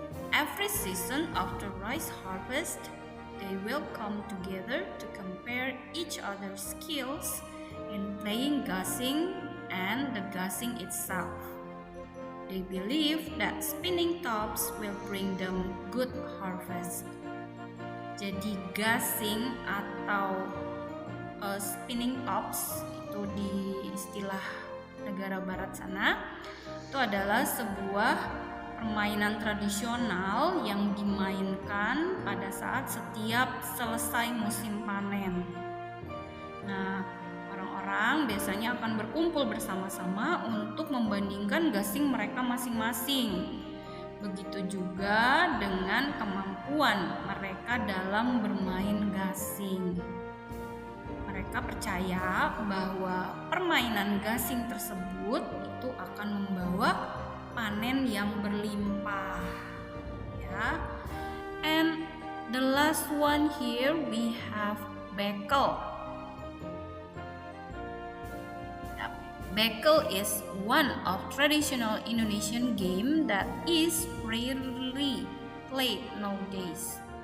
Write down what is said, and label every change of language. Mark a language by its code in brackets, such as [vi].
[en] Every season after rice harvest, they will come together to compare each other's skills in playing gasing and the gasing itself. They believe that spinning tops will bring them good harvest. [id] Jadi gasing atau spinning tops itu di istilah negara barat sana itu adalah sebuah permainan tradisional yang dimainkan pada saat setiap selesai musim panen. Nah, orang-orang biasanya akan berkumpul bersama-sama untuk membandingkan gasing mereka masing-masing. Begitu juga dengan kemampuan mereka dalam bermain gasing. Mereka percaya bahwa permainan gasing tersebut itu akan membawa panen yang berlimpah. Ya. [en] And the last one here we have bekel. Bekel is one of traditional Indonesian game that is rarely played nowadays.